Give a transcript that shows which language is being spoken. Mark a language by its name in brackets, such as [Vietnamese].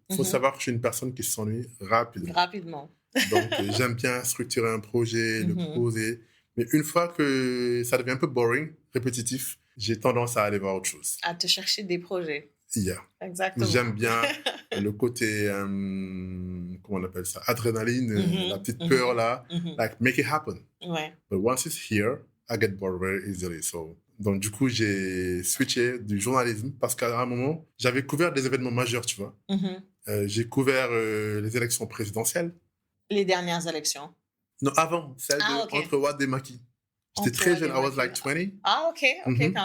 [French] Il faut savoir que je suis une personne qui s'ennuie rapidement. Donc j'aime bien structurer un projet, le poser. Mais une fois que ça devient un peu boring, répétitif, j'ai tendance à aller voir autre chose. À te chercher des projets. Yeah. Exactement. J'aime bien le côté, comment on appelle ça, adrénaline, la petite peur là, [English] like make it happen. Ouais. But once it's here, I get bored very easily. [French] Donc du coup, j'ai switché du journalisme parce qu'à un moment, j'avais couvert des événements majeurs, tu vois. J'ai couvert les élections présidentielles. Les dernières élections? Non, avant, celle entre Wade et Macky. J'étais très jeune, [English] I was like 20. [French] Ah, ok, quand même.